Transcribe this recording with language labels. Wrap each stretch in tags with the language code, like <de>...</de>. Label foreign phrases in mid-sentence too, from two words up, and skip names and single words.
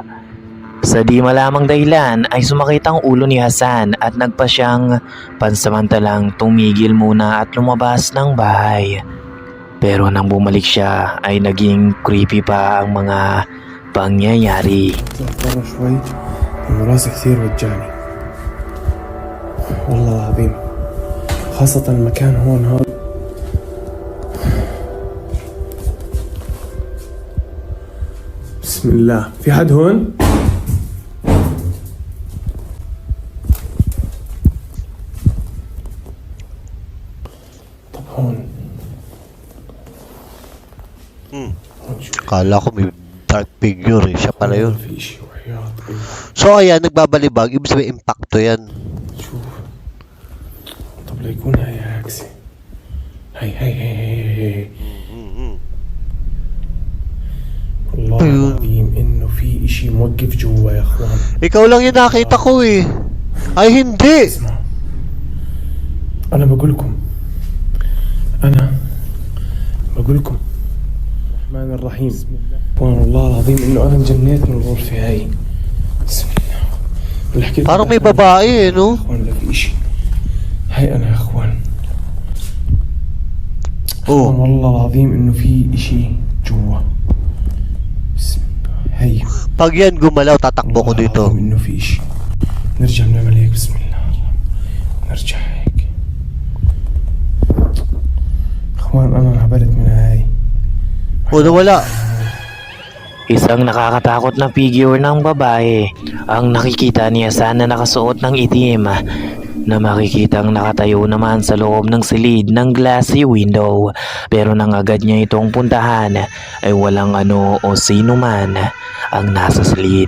<tl>Sa di malamang dahilan ay sumakit ang ulo ni Hassan at nagpa siyang pansamantalang tumigil muna at lumabas ng bahay. Pero nang bumalik siya ay naging creepy pa ang mga pangyayari.</tl> <ar>برا شوي لأنه راسي كثير وجعني والله العظيم، خاصة المكان هون هذا. بسم الله. في حد هون؟ طب هون</ar> <tl>Kala ko may</tl> <en>dark figure</en> <tl>siya pala yun.</tl> <ar>في شيء وحياة الله.</ar> <tl>So ayan, nagbabalibag. Ibig sabihin, impacto yan.</tl> <ar>شوف. طب ليكون هاي عكسي. هاي. والله العظيم إنه في إشي موقف جوا يا أخوان.</ar> <tl>Ikaw lang yung nakita ko Ay, hindi.</tl> <ar>اسمع. أنا بقول لكم الرحمن الرحيم. والله العظيم إنه أنا انجنيت من الغرفة هاي. بسم الله. اللي حكيت</ar> <tl>Parang may babae no?</tl> <ar>أخوان لا في إشي. هاي أنا يا أخوان. والله العظيم إنه في إشي جوا. بسم الله. هاي.</ar> <tl>Pag yan gumalaw, tatakbo ko</tl> <ar>والله</ar> <tl>dito.</tl> <ar>العظيم إنه في إشي. نرجع نعمل هيك. بسم الله. نرجع هيك. أخوان أنا انهبلت من هاي.</ar> <tl>Nawala. Isang nakakatakot na figure ng babae ang nakikita ni Hassan na nakasuot ng itim na makikitang nakatayo naman sa loob ng silid ng</tl> <en>glassy window,</en> <tl>pero nang agad niya itong puntahan ay walang ano o sino man ang nasa silid.</tl>